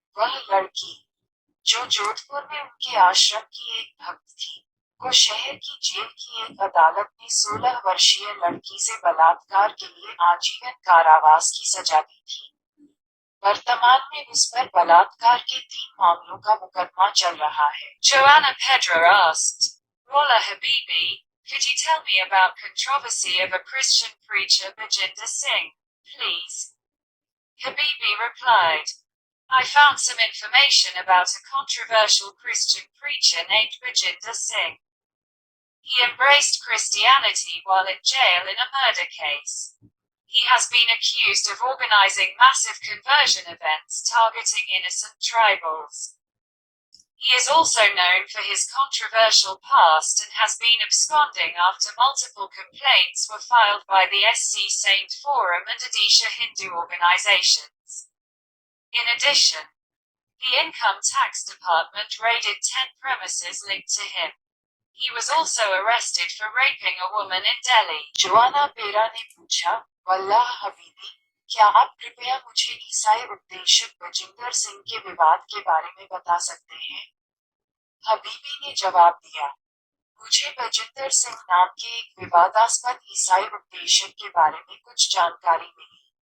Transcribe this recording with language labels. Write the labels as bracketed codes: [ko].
[hi] वह लड़की, जो जोधपुर में उनके आश्रम की एक भक्त थी, को शहर की जेल की एक अदालत ने 16 वर्षीय लड़की से बलात्कार के लिए आजीवन कारावास की सजा दी थी। वर्तमान में उस पर बलात्कार के 3 मामलों का मुकदमा चल रहा है। [en] Joanna Pedra asked, Walla Habibi, could you tell me about controversy of a Christian preacher Bajinder Singh, please? Habibi replied, I found some information about a controversial Christian preacher named Bajinder Singh. He embraced Christianity while in jail in a murder case. He has been accused of organizing massive conversion events targeting innocent tribals. He is also known for his controversial past and has been absconding after multiple complaints were filed by the SC Saint Forum and Odisha Hindu organizations. In addition, the Income Tax Department raided 10 premises linked to him. He was also arrested for raping a woman in Delhi. [hi] Joanna पेरा ने पूछा, वल्लाह हबीबी, क्या आप कृपया मुझे ईसाई उपदेशक बजिंदर सिंह के विवाद के बारे में बता सकते हैं? हबीबी ने जवाब दिया, मुझे बजिंदर सिंह नाम के एक विवादास्पद ईसाई उपदेशक के बारे में कुछ जानकारी मिली।